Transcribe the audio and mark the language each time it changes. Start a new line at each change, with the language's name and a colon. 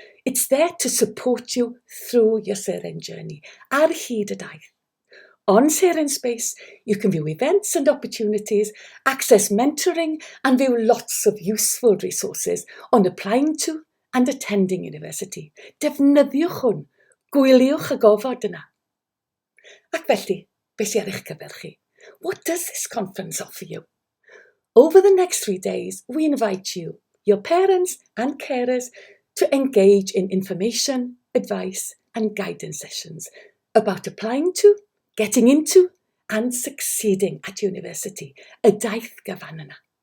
English: It's there to support you through your Seren journey,
Welsh: ar hyd y daith.
English: On Seren Space, you can view events and opportunities, access mentoring, and view lots of useful resources on applying to and attending university.
Welsh: Defnyddiwch hwn, gwyliwch y gofod yna. Ac felly, beth sy'n ar eich cyfer chi?
English: What does this conference offer you? Over the next 3 days, we invite you, your parents and carers, to engage in information, advice, and guidance sessions about applying to, getting into, and succeeding at university,
Welsh: y daith gyfan yna.